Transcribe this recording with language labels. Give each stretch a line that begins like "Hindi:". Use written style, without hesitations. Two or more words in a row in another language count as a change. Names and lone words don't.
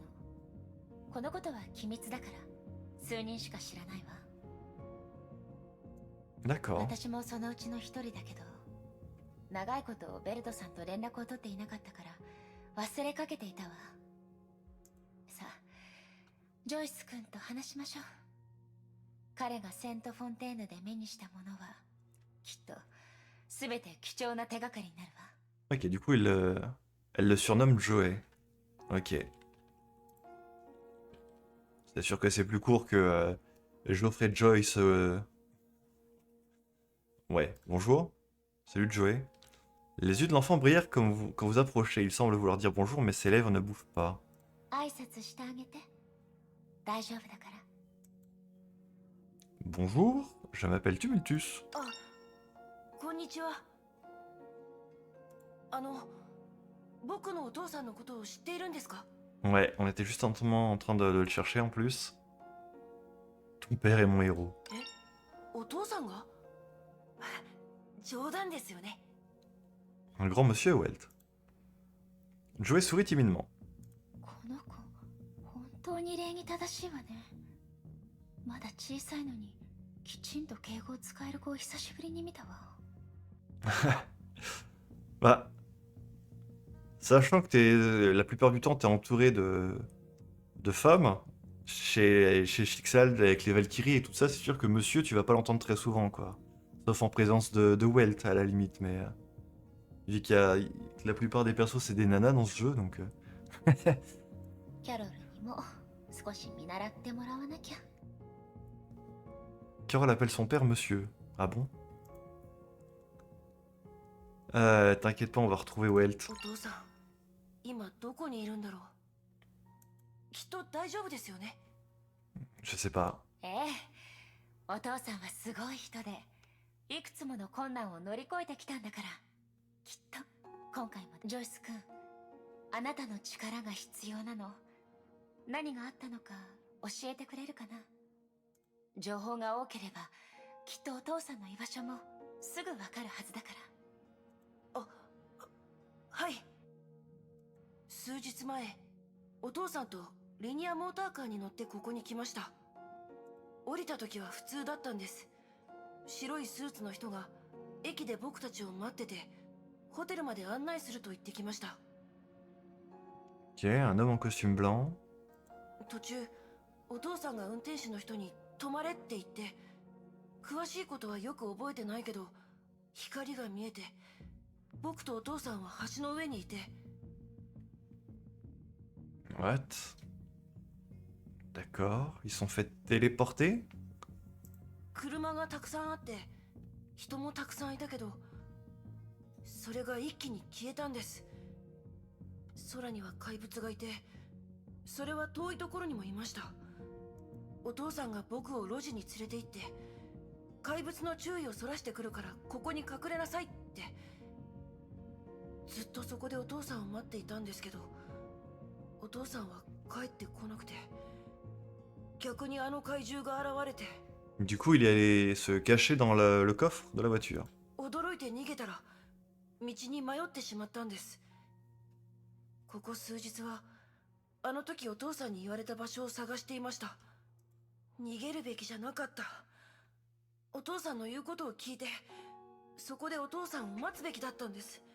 Japanese: このことは機密だから数人しか知らないわ。
French: D'accord.
Japanese: 私もそのうちの一人だけど、長いことベルトさんと連絡を取っていなかったから忘れかけていたわ。さあ、ジョイス君と話しましょう。彼がセント・フォンテーヌで目にしたものはきっと全て貴重な手がかりになるわ。
French: Ok, du coup, elle le surnomme Joey. Ok. C'est sûr que c'est plus court que Geoffrey Joyce. Ouais, bonjour. Salut Joey. Les yeux de l'enfant brillèrent quand vous approchez. Il semble vouloir dire bonjour, mais ses lèvres ne bougent pas.
Japanese: 挨拶してあげて。大丈夫だから。
French: Bonjour, je m'appelle Tumultus.
Japanese: こんにちは。僕のお父さんのことを知っているんですか？
French: Ouais, on était justement en train de le chercher en plus. Ton père est mon héros.
Japanese: お父さんが？冗談ですよね。
French: Un grand monsieur, Welt. Joey sourit timidement.
Japanese: この子本当に礼儀正しいわね。まだ小さいのにきちんと敬語を使える子を久しぶりに見たわ。
French: Bah, sachant que la plupart du temps, t'es entouré de femmes, chez Shixal, avec les Valkyries et tout ça, c'est sûr que monsieur, tu vas pas l'entendre très souvent, quoi. Sauf en présence de Welt, à la limite, mais... vu que la plupart des persos, c'est des nanas dans ce jeu, donc...
Japanese: キャロルにも少し見習ってもらわなきゃ。
French: Carole appelle son père monsieur. Ah bon? T'inquiète pas, on va retrouver Welt.
Japanese: お父さん、今どこにいるんだろう。きっと大丈夫ですよね。
French: Je sais pas.
Japanese: ええ、お父さんはすごい人でいくつもの困難を乗り越えてきたんだから、きっと今回も。ジョイス君、あなたの力が必要なの。何があったのか教えてくれるかな。情報が多ければきっとお父さんの居場所もすぐわかるはずだから。はい。数日前、お父さんとリニアモーターカーに乗ってここに来ました。降りた時は普通だったんです。白いスーツの人が駅で僕たちを待ってて、ホテルまで案内すると言ってきました。
French: Ok, un homme en costume blanc.
Japanese: 途中、お父さんが運転手の人に止まれって言って、詳しいことはよく覚えてないけど、光が見えて、僕とお父さんは橋の上にいて。
French: What? D'accord, ils sont fait téléporter?
Japanese: 車がたくさんあって人もたくさんいたけど、それが一気に消えたんです。空には怪物がいて、それは遠いところにもいました。お父さんが僕を路地に連れて行って、怪物の注意をそらしてくるからここに隠れなさいって。ずっとそこでお父さんを待っていたんですけど、お父さんは帰ってこなくて、逆にあの怪獣が現れて。
French: Du coup, il est allé se cacher dans le coffre de la voiture.
Japanese: 驚いて逃げたら道に迷ってしまったんです。ここ数日はあの時お父さんに言われた場所を探していました。逃げるべきじゃなかった。お父さんの言うことを聞いて、そこでお父さんを待つべきだったんです。